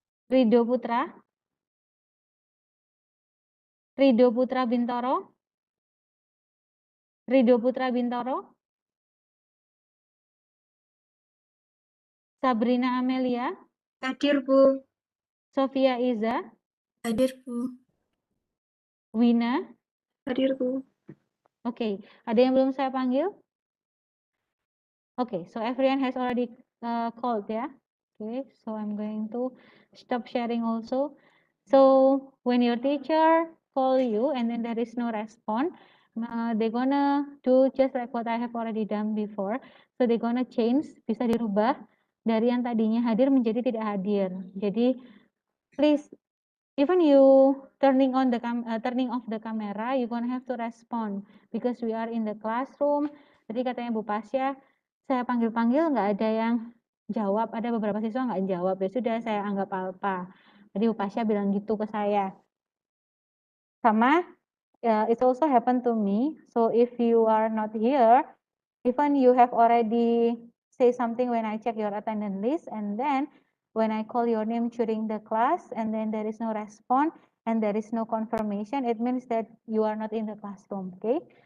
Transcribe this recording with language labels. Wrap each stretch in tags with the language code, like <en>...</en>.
<id>Rido Putra, Rido Putra Bintoro, Rido Putra Bintoro, Sabrina Amelia, Hadir, Bu. Sofia Iza, Hadir, Bu. Wina. Hadir, Bu. Oke, ada yang belum saya panggil?</id> <en>Oke, so everyone has already called ya. Okay, so I'm going to stop sharing also. So when your teacher call you and then there is no response, they're gonna do just like what I have already done before. So they're gonna change,</en> <id>bisa dirubah dari yang tadinya hadir menjadi tidak hadir. Jadi</id> <en>please, even you turning off the camera, you're gonna have to respond because we are in the classroom.</en> <id>Jadi katanya Bu Pasya, saya panggil-panggil nggak ada yang jawab, ada beberapa siswa nggak jawab, ya sudah saya anggap alpa. Jadi Bu Pasya bilang gitu ke saya. Sama,</id> <en>it also happened to me. So if you are not here, even you have already say something when I check your attendance list, and then when I call your name during the class, and then there is no response, and there is no confirmation, it means that you are not in the classroom, okay?</en>